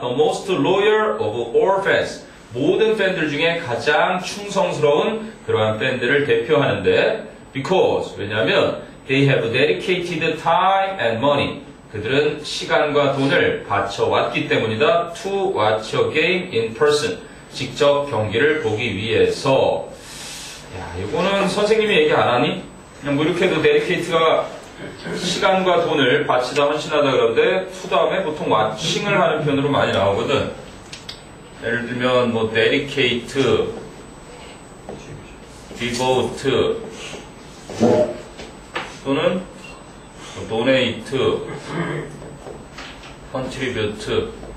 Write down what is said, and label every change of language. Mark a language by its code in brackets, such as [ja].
[en] the most loyal of all fans, [ko] 모든 팬들 중에 가장 충성스러운 그러한 팬들을 대표하는데 [en] because, [ko] 왜냐하면 [en] they have dedicated time and money, [ko] 그들은 시간과 돈을 바쳐왔기 때문이다. [en] to watch a game in person, [ko] 직접 경기를 보기 위해서. 야, 이거는 선생님이 얘기 안 하니? 그냥 뭐 이렇게 해도 데디케이트가 시간과 돈을 바치다 헌신하다 그러는데 to 다음에 보통 watching을 하는 표현으로 많이 나오거든. 예를 들면 뭐 [en] dedicate, devote 또는 donate, contribute